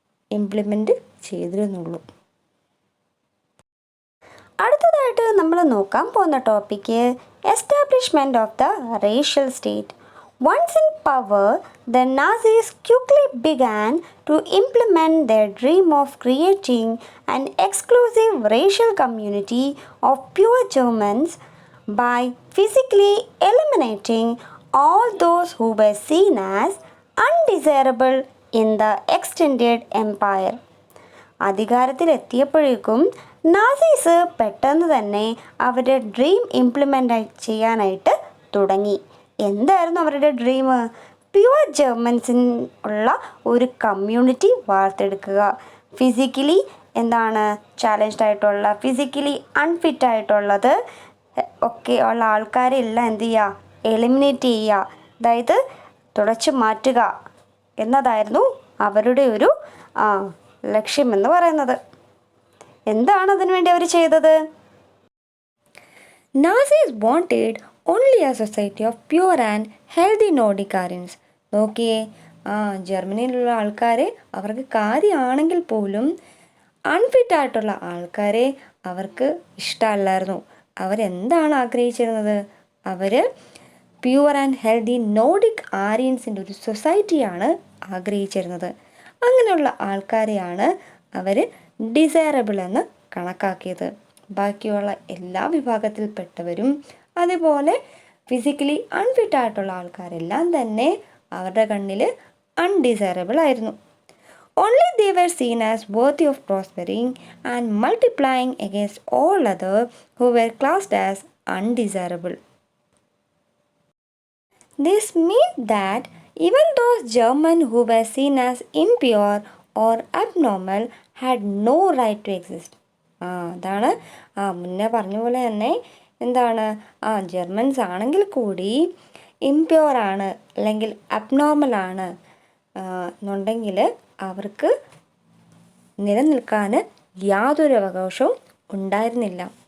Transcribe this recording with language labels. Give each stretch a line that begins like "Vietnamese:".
Malayalam: Implement ചെയ്തിരുന്നുള്ളൂ. അടുത്തതായിട്ട് നമ്മൾ നോക്കാൻ പോകുന്ന topic establishment of the racial state.
English: Once in power, the Nazis quickly began to implement their dream of creating an exclusive racial community of pure Germans by physically eliminating all those who were seen as undesirable in the extended empire.
Malayalam: അധികാരത്തിലെത്തിയപ്പോഴേക്കും Nazis പെട്ടെന്ന് തന്നെ അവരുടെ dream implement ചെയ്യാനായിട്ട് തുടങ്ങി. എന്തായിരുന്നു അവരുടെ dream? Pure ജർമ്മൻസിൻ ഉള്ള ഒരു community വാർത്തെടുക്കുക. Physically എന്താണ് ചാലഞ്ച്ഡ് ആയിട്ടുള്ള, ഫിസിക്കലി അൺഫിറ്റ് ആയിട്ടുള്ളത് ഒക്കെ ഉള്ള ആൾക്കാരെ എല്ലാം എന്ത് ചെയ്യുക? എലിമിനേറ്റ് ചെയ്യുക, അതായത് തുടച്ചു മാറ്റുക എന്നതായിരുന്നു അവരുടെ ഒരു ലക്ഷ്യമെന്ന് പറയുന്നത്. എന്താണ് അതിനുവേണ്ടി അവർ ചെയ്തത്?
English: Nazis wanted only a society of pure and healthy Nordic Aryans.
Malayalam: നോക്കിയേ, ജർമ്മനിയിലുള്ള ആൾക്കാർ അവർക്ക് കാര്യമാണെങ്കിൽ പോലും അൺഫിറ്റ് ആയിട്ടുള്ള ആൾക്കാരെ അവർക്ക് ഇഷ്ടമല്ലായിരുന്നു. അവരെന്താണ് ആഗ്രഹിച്ചിരുന്നത്? അവർ പ്യുവർ ആൻഡ് ഹെൽത്തി നോർഡിക് ആര്യൻസിൻ്റെ ഒരു സൊസൈറ്റിയാണ് ആഗ്രഹിച്ചിരുന്നത്. അങ്ങനെയുള്ള ആൾക്കാരെയാണ് അവർ ഡിസൈറബിൾ എന്ന് കണക്കാക്കിയത്. ബാക്കിയുള്ള എല്ലാ വിഭാഗത്തിൽപ്പെട്ടവരും അതുപോലെ ഫിസിക്കലി അൺഫിറ്റ് ആയിട്ടുള്ള ആൾക്കാരെല്ലാം തന്നെ അവരുടെ കണ്ണിൽ അൺഡിസൈറബിൾ ആയിരുന്നു.
English: Only they were seen as worthy of prospering and multiplying against all other who were classed as undesirable. This meant that even those Germans who were seen as impure or abnormal had no right to exist.
Malayalam: അതാണ് മുന്നേ പറഞ്ഞ പോലെ തന്നെ എന്താണ്, Germans ആണെങ്കിൽ കൂടി ഇംപ്യൂറാണ് അല്ലെങ്കിൽ അബ്നോർമലാണ് എന്നുണ്ടെങ്കിൽ അവർക്ക് നിലനിൽക്കാൻ യാതൊരു അവകാശവും ഉണ്ടായിരുന്നില്ല.